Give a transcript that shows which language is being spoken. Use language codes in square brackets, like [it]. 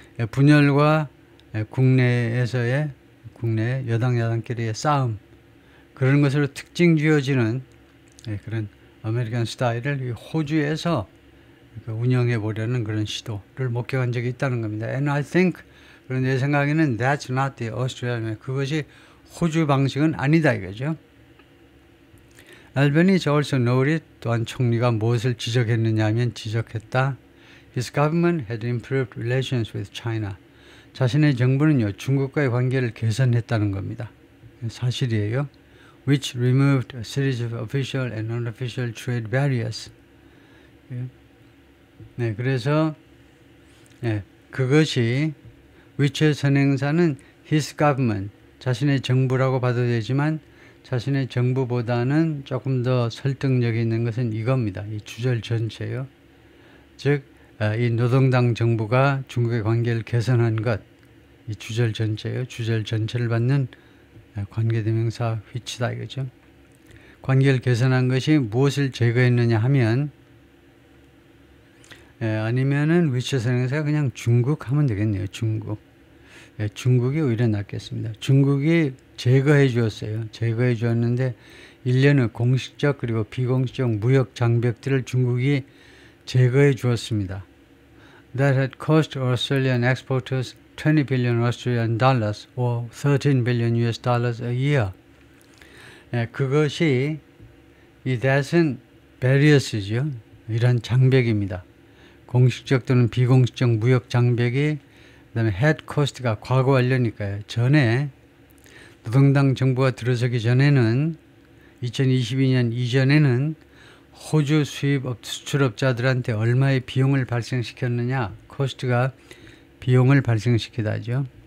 [ko] 분열과 국내 여당 야당끼리의 싸움. 그런 것으로 특징 지어지는 그런 아메리칸 스타일을 호주에서 운영해 보려는 그런 시도를 목격한 적이 있다는 겁니다. [en] And I think, [ko] 그런 내 생각에는 [en] that's not the Australian. [ko] 그것이 호주 방식은 아니다 이거죠. [en] Albanese also noted, [ko] 또한 총리가 무엇을 지적했느냐 하면 지적했다. [en] His government had improved relations with China. [ko] 자신의 정부는요, 중국과의 관계를 개선했다는 겁니다. 사실이에요. [en] Which removed a series of official and unofficial trade barriers. [ko] 네, 그래서 그것이 which의 선행사는 [en] his government, [ko] 자신의 정부라고 봐도 되지만 자신의 정부보다는 조금 더 설득력이 있는 것은 이겁니다. 이 주절 전체요. 즉, 이 노동당 정부가 중국의 관계를 개선한 것, 이 주절 전체요. 주절 전체를 받는 관계대명사 which다 이거죠. 관계를 개선한 것이 무엇을 제거했느냐 하면, 아니면은 which의 선행사가 그냥 중국 하면 되겠네요. 중국. 중국이 오히려 낫겠습니다. 중국이 제거해 주었어요. 제거해 주었는데 일련의 공식적 그리고 비공식적 무역 장벽들을 중국이 제거해 주었습니다. [en] That had cost Australian exporters 20 billion Australian dollars or 13 billion US dollars a year. [ko] 그것이 이 that은 barriers죠. 이런 장벽입니다. 공식적 또는 비공식적 무역 장벽이 그다음에 [en] head cost [ko] 가 과거 완료니까요. 전에 노동당 정부가 들어서기 전에는 2022년 이전에는 호주 수출업자들한테 얼마의 비용을 발생시켰느냐, 코스트가 비용을 발생시키다죠.